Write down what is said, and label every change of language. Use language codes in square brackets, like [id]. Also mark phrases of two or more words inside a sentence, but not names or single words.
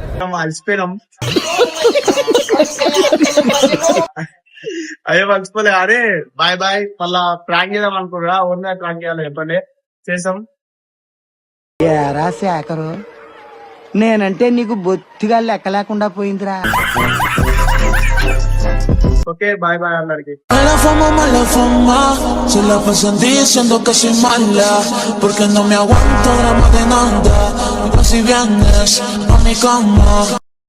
[te] అలసిపోయినాం అయ్యో మర్చిపోలే అరే [en] bye bye [te] మళ్ళా ప్రాంక్ చేద్దాం అనుకున్నా ఓన్గా ప్రాంక్ చేయాలి చెప్పండి చేసాం ఏరా శేఖరు నేనంటే నీకు బొత్తిగా లెక్క లేకుండా పోయిందిరా. [en] okay bye bye [te] అందరికి [es] Mala fama, se la pasan diciendo que soy mala, porque no me aguanto drama de nada, y si vienes a mi cama.